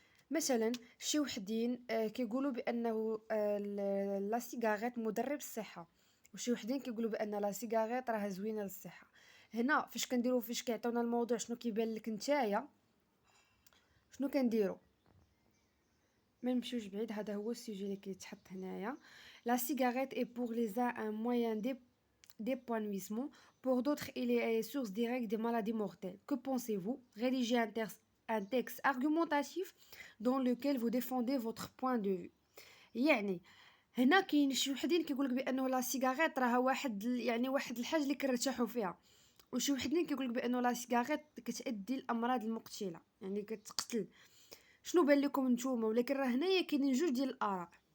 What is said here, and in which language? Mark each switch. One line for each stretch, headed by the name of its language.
Arabic: مثلا شي وحدين كيقولوا بانه لا سيجاريت مضر بالصحه، وشي وحدين كيقولوا بان لا سيجاريت راه زوينه للصحه. هنا فاش كيعطيونا الموضوع شنو كيبان لك نتايا شنو كنديروا. ما نمشيوش بعيد، هذا هو السوجي اللي كيتحط هنايا.
French: لا cigarette est pour les uns un moyen d'épanouissement, pour d'autres il est source directe des maladies mortelles. Que pensez-vous? Rédigez un texte argumentatif dans lequel vous défendez votre point de vue.
Arabic: يعني هنا كاين شي وحدين كيقولك بانه لا سيجاريت راها واحد الحاجه اللي كنرتاحوا فيها، وشي وحدين كيقولك بانه لا سيجاريت كتؤدي لامراض المقتله، يعني كتقتل. شنو بان لكم نتوما؟ ولكن راه هنايا كاينين جوج ديال الاراء.